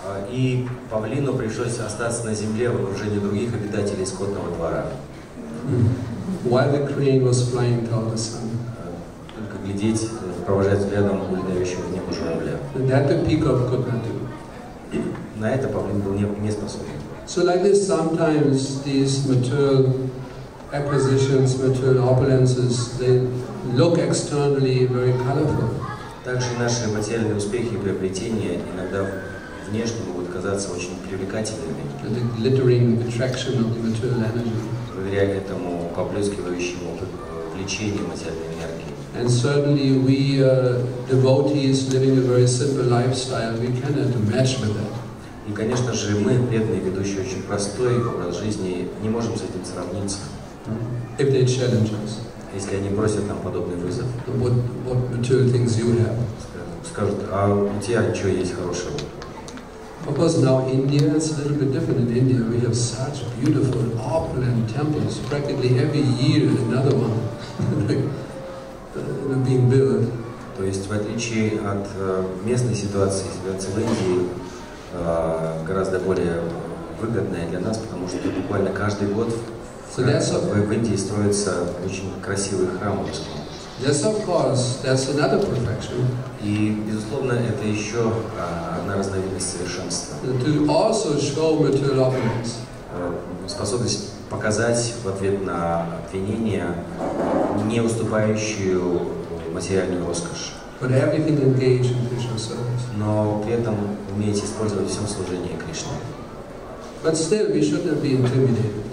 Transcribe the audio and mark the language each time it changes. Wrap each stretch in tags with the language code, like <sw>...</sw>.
<ru>И павлину пришлось остаться на земле в окружении других обитателей скотного двора.</ru> <en>While the crane was flying toward the sun.</en> <ru>Только глядеть, провожать взглядом улетающего в небо журавля.</ru> <en>That the peacock could not do.</en> <ru>На это павлин был не способен.</ru> <en>So like this, sometimes these material acquisitions, material opulences, they look externally very colorful.</en> <ru>Также наши материальные успехи и приобретения иногда внешне могут казаться очень привлекательными.</ru> <en>The glittering attraction of the material energy.</en> <ru>Благодаря этому поблескивающему влечению материальной энергии.</ru> <en>And certainly we devotees living a very simple lifestyle, we cannot match with that.</en> <ru>И, конечно же, мы, преданные, ведущие очень простой образ жизни, не можем с этим сравниться.</ru> <en>If they challenge us.</en> <ru>Если они бросят нам подобный вызов.</ru> <en>What material things you have?</en> <ru>Скажут, а у тебя что есть хорошего?</ru> <en>Of course, now India is a little bit different. In India, we have such beautiful, opulent temples. Practically every year, another one being built.</en> <ru>То есть, в отличие от местной ситуации, ситуация в Индии гораздо более выгодная для нас, потому что буквально каждый год в Индии строятся очень красивые храмы.</ru> <en>Yes, of course, that's another perfection.</en> <ru>И, безусловно, это еще одна разновидность совершенства.</ru> <en>To also show material opulence.</en> <ru>Способность показать в ответ на обвинение не уступающую материальную роскошь.</ru> <en>But everything engaged in Krishna service.</en> <ru>Но при этом уметь использовать все в служении Кришне.</ru> <en>But still, we should not be intimidated.</en>